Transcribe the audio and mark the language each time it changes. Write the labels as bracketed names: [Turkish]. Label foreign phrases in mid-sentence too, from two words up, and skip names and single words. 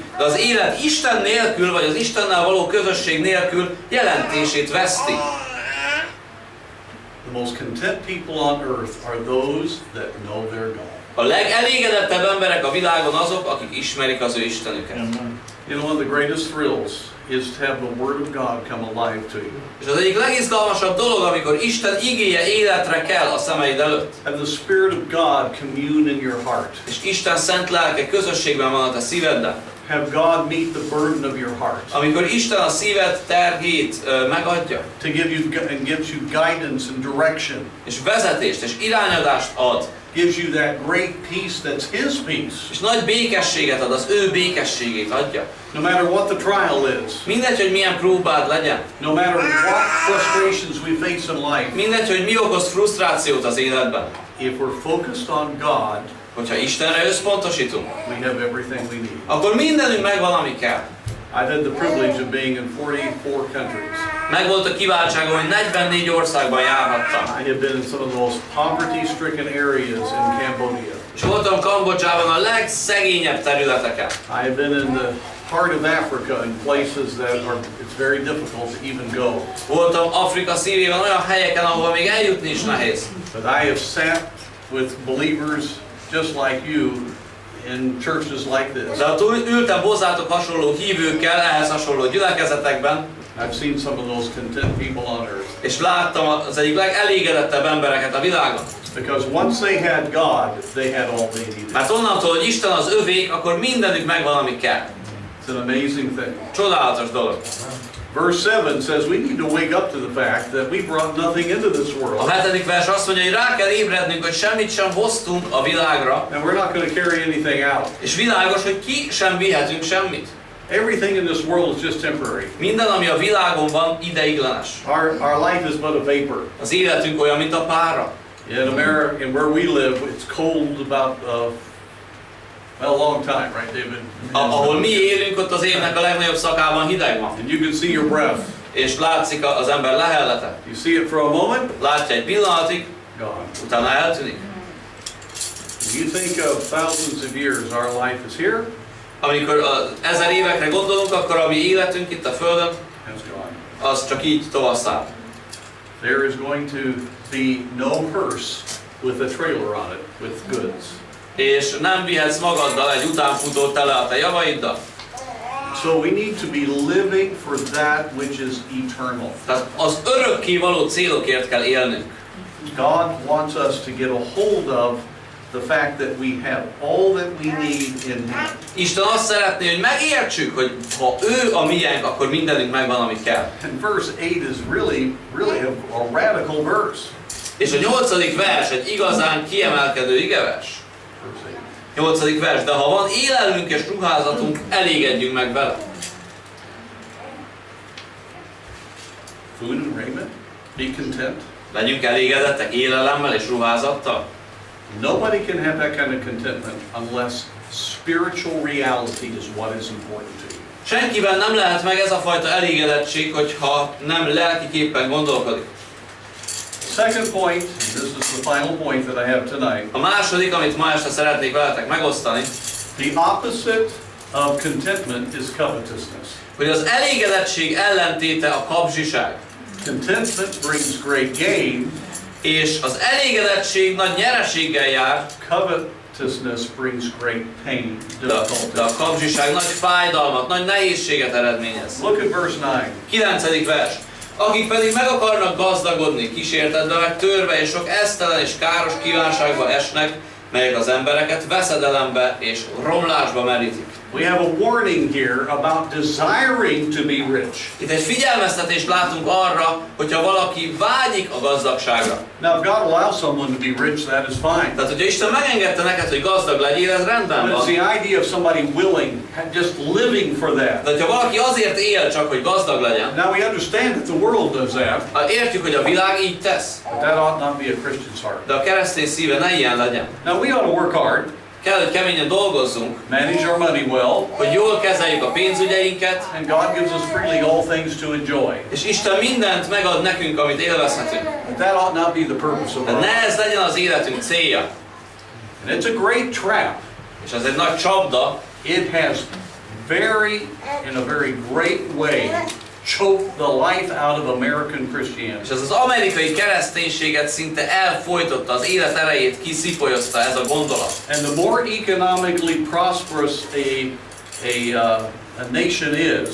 [Hungarian] De az élet Isten nélkül, vagy az Istennel való közösség nélkül jelentését veszti. [English] The most content people on earth are those that know their God. [Hungarian] A legelégedettebb emberek a világon azok, akik ismerik az ő Istenüket. [English] You know, one of the greatest thrills is to have the Word of God come alive to you. [Hungarian] És az egyik legizgalmasabb dolog, amikor Isten igéje életre kell a szemeid előtt. [English] Have the Spirit of God commune in your heart. [Hungarian] És Isten szent lelke közösségben van a te szívedben. [English] Have God meet the burden of your heart. [Hungarian] Amikor Isten a szíved terhét megadja, [English] To give you and gives you guidance and direction. [Hungarian] és vezetést és irányadást ad, [English] Gives you that great peace that's His peace. [Hungarian] és nagy békességet ad, az ő békességét adja. [English] No matter what the trial is. [Hungarian] Mindegy, hogy milyen próbád legyen. [English] No matter what frustrations we face in life. [Hungarian] Mindegy, hogy mi okoz frusztrációt az életben. [English] If we're focused on God, [Hungarian] Hogyha Istenre összpontosítunk, [English] we have everything we need. [Hungarian] akkor mindenünk megvan, ami kell. [English] I've had the privilege of being in 44 countries. [Hungarian] Megvolt a kiváltságom, hogy 44 országban járhattam. [English] I have been in some of the most poverty-stricken areas in Cambodia. [Hungarian] És voltam Kambodzsában a legszegényebb területeken. [English] I have been in the heart of Africa in places that it's very difficult to even go. [Hungarian] Voltam Afrika szívében olyan helyeken, ahova még eljutni is nehéz. [English] But I have sat with believers just like you in churches like this. [Hungarian] De ott ültem hozzátok hasonló hívőkkel, ehhez hasonló gyülekezetekben, [English] I've seen some of those content people on earth. [Hungarian] és láttam az egyik legelégedettebb embereket a világon. [English] Because once they had God, they had all they needed. [Hungarian] Mert onnantól, hogy Isten az övék, akkor mindenük megvan, ami kell. [English] It's an amazing thing. [Hungarian] Csodálatos dolog. [English] Verse 7 says we need to wake up to the fact that we brought nothing into this world. [Hungarian] A 7. vers azt mondja, hogy rá kell ébrednünk, hogy semmit sem hoztunk a világra, [English] And we're not going to carry anything out. [Hungarian] és világos, hogy ki sem vihetünk semmit. [English] Everything in this world is just temporary. [Hungarian] Minden, ami a világon van, ideiglenes. [English] Our life is but a vapor. [Hungarian] Az életünk olyan, mint a pára. [English] In America, and where we live, it's cold about a long time, right, David? [Hungarian] Ahol mi élünk, ott az évnek a legnagyobb szakában hideg van. [English] And you can see your breath. [Hungarian] És látszik az ember lehellete. [English] You see it for a moment, [Hungarian] Látja egy pillanatig, [English] gone. [Hungarian] utána eltűnik. [English] When you think of thousands of years, our life is here. [Hungarian] Amikor 1000 évekre gondolunk, akkor a mi életünk itt a Földön, [English] has gone. [Hungarian] az csak így tovasszál. [English] There is going to be no hearse with a trailer on it with goods. [Hungarian] És nem vihetsz magaddal egy utánfutót tele a te javaiddal. [English] So we need to be living for that which is eternal. [Hungarian] Tehát az örökké való célokért kell élnünk. [English] God wants us to get a hold of the fact that we have all that we need in Him. [Hungarian] Isten azt szeretné, hogy megértsük, hogy ha ő a miénk, akkor mindenünk megvan, amit kell. [English] And verse 8 is really a radical verse. [Hungarian] És a 8. vers egy igazán kiemelkedő igevers. [English] Verse 8. [Hungarian] 8. vers, de ha van élelmünk és ruházatunk, elégedjünk meg vele. [English] Food and raiment, be content. [Hungarian] Legyünk elégedettek élelemmel és ruházattal. [English] Nobody can have that kind of contentment unless spiritual reality is what is important to you. [Hungarian] Senkiben nem lehet meg ez a fajta elégedettség, hogyha nem lelkiképpen gondolkodik. [English] Second point, this is the final point that I have tonight. [Hungarian] A második, amit ma este szeretnék veletek megosztani, [English] The opposite of contentment is covetousness. [Hungarian] hogy az elégedettség ellentéte a kapzsiság. [English] Contentment brings great gain. [Hungarian] És az elégedettség nagy nyereséggel jár, [English] Covetousness brings great pain, [Hungarian] de a [English] difficulty. [Hungarian] kapzsiság nagy fájdalmat, nagy nehézséget eredményez. [English] Look at verse 9. [Hungarian] 9. vers. Akik pedig meg akarnak gazdagodni, kísértetve meg törve és sok esztelen és káros kívánságba esnek, melyek az embereket veszedelembe és romlásba merítik. [English] We have a warning here about desiring to be rich. [Hungarian] Itt egy figyelmeztetést látunk arra, hogyha valaki vágyik a gazdagságra. [English] Now, if God allows someone to be rich, that is fine. [Hungarian] Tehát, hogyha Isten megengedte neked, hogy gazdag legyél, ez rendben [English] But it's [Hungarian] van. [English] the idea of somebody willing, just living for that. [Hungarian] De hogyha valaki azért él csak, hogy gazdag legyen, [English] Now, we understand that the world does that, [Hungarian] értjük, hogy a világ így tesz. [English] but that ought not be a Christian's heart. [Hungarian] De a keresztény szíve ne ilyen legyen. [English] Now, we ought to work hard, [Hungarian] Kell, hogy keményen dolgozzunk, [English] manage our money well, [Hungarian] hogy jól kezeljük a pénzügyeinket, [English] and God gives us freely all things to enjoy. [Hungarian] és Isten mindent megad nekünk, amit élvezhetünk. [English] But that ought not be the purpose of [Hungarian] De [English] our [Hungarian] ne [English] life. [Hungarian] ez legyen az életünk célja. [English] And it's a great trap. [Hungarian] És ez egy nagy csapda, [English] It has in a very great way, choked the life out of American [Hungarian] és [English] Christianity. [Hungarian] ez az amerikai kereszténységet szinte elfojtotta, az élet erejét kiszipolyozta ez a gondolat. [English] And the more economically prosperous a nation is,